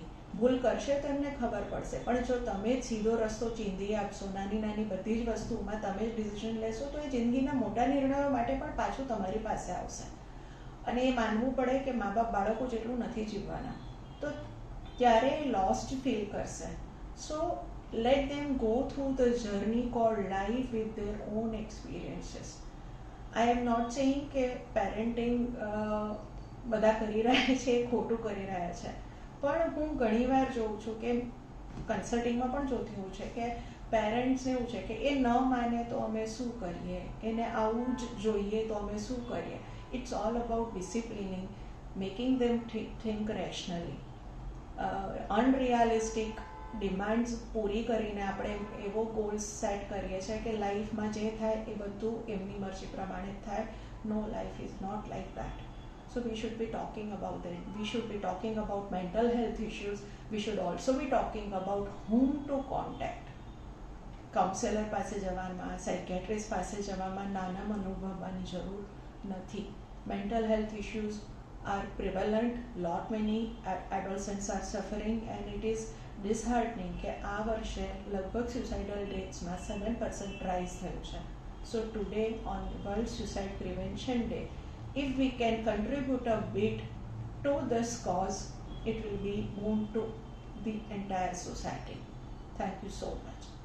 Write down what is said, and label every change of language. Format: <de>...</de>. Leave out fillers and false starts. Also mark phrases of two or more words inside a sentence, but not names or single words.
<gu>ભૂલ કરશે તો એમને ખબર પડશે, પણ જો તમે જ સીધો રસ્તો ચીંધી આપશો, નાની નાની બધી જ વસ્તુમાં તમે જ ડિસિઝન લેશો, તો એ જિંદગીના મોટા નિર્ણયો માટે પણ પાછું તમારી પાસે આવશે. અને એ માનવું પડે કે મા બાપ બાળકો જેટલું નથી જીવવાના, તો ત્યારે એ</gu> <en>lost feel</en> <gu>કરશે.</gu> <en>સો let them go through the journey called life with their own experiences. I am not saying</en> <gu>કે પેરેન્ટિંગ બધા કરી રહ્યા છે એ ખોટું કરી રહ્યા છે, પણ હું ઘણીવાર જોઉં છું કે કન્સલ્ટિંગમાં પણ જોતી હોઉં છે કે પેરેન્ટ્સને એવું છે કે એ ન માને તો અમે શું કરીએ, એને આવું જ જોઈએ તો અમે શું કરીએ.</gu> <en>It's all about disciplining, making them think rationally. unrealistic demands</en> <gu>પૂરી કરીને આપણે એવો</gu> <en>goals set</en> <gu>કરીએ છીએ કે લાઈફમાં જે થાય એ બધું એમની મરજી પ્રમાણે થાય.</gu> <en>No, life is not like that. So we should be talking about that. We should be talking about mental health issues. We should also be talking about whom to contact.</en> <gu>કાઉન્સેલર પાસે જવામાં, સાયકેટ્રિસ્ટ પાસે જવામાં નાના અનુભવવાની જરૂર નથી.</gu> <en>mental health issues are prevalent. Lot many adolescents are suffering, and it is disheartening</en> <gu>કે આ વર્ષે લગભગ</gu> <en>suicidal ratesમાં 7% rise</en> <gu>થયું છે.</gu> <en>So today on World Suicide Prevention Day, if we can contribute a bit to this cause, it will be boon to the entire society. Thank you so much.</en>